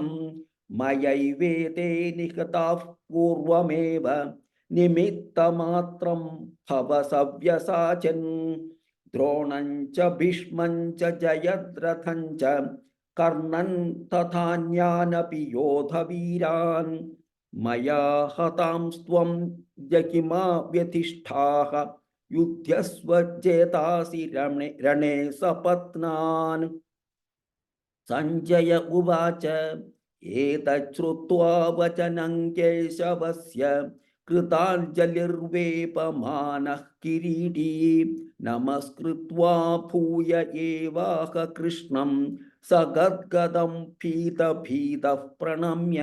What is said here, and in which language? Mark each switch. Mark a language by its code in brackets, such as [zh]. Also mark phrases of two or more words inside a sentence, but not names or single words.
[sa] മയൈവേതേ നിഹതാഃ പൂർവമേവ നിമിത്തമാത്രം ഭവ സവ്യസാചൻ. ദ്രോണം ച ഭീഷ്മം ച ജയദ്രഥം ച കർണൻ തഥാന്യാനപി യോധവീരാൻ. മയാ ഹതാംസ്ത്വം ജഹിമാ വ്യധിഷ്ഠാഃ युध्यस्वजेतासि रणे सपत्नान्। सञ्जय उवाच एतच्छ्रुत्वा वचनं केशवस्य कृताञ्जलिर्वेपमानः किरीटी नमस्कृत्वा भूय एवाह कृष्णं सगद्गदं भीतः प्रणम्य।